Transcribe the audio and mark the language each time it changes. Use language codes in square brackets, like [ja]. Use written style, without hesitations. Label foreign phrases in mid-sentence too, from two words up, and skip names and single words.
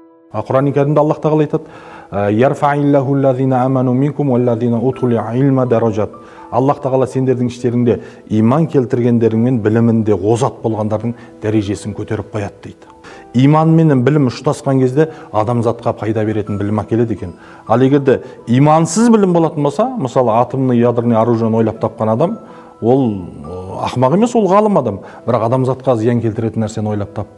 [kk] Құран кәрімде Аллах тағала айтады: [ar] "يرفع الله الذين آمنوا منكم والذين أوتوا العلم درجات". [kk] Аллах тағала сендердің іштеріңде иман келтіргендерің мен білімінде озат болғандардың дәрежесін көтеріп қояды дейді. Иман менен білім ұштасқан кезде адамзатқа пайда беретін білім әкеледі екен. Ал егерде имансыз білім болатын болса, мысалы [ru] атомный ядерный [kk] оружиені ойлап тапқан адам, ол ақымақ емес, ол ғалым адам, бірақ адамзатқа зиян келтіретін нәрсені ойлап тапты.